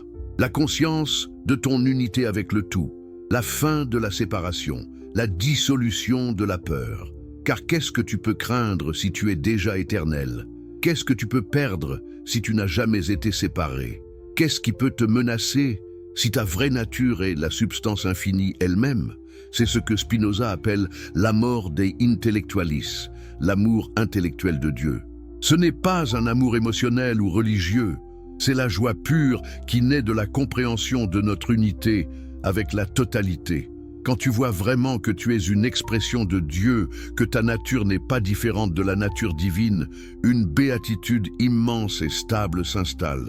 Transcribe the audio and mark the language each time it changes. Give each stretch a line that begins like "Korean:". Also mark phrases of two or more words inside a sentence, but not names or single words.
French: La conscience de ton unité avec le tout, la fin de la séparation, la dissolution de la peur. Car qu'est-ce que tu peux craindre si tu es déjà éternel? Qu'est-ce que tu peux perdre si tu n'as jamais été séparé? Qu'est-ce qui peut te menacer si ta vraie nature est la substance infinie elle-même? C'est ce que Spinoza appelle l'
Latin: amor dei intellectualis,
French: l'amour intellectuel de Dieu. Ce n'est pas un amour émotionnel ou religieux, c'est la joie pure qui naît de la compréhension de notre unité avec la totalité. Quand tu vois vraiment que tu es une expression de Dieu, que ta nature n'est pas différente de la nature divine, une béatitude immense et stable s'installe.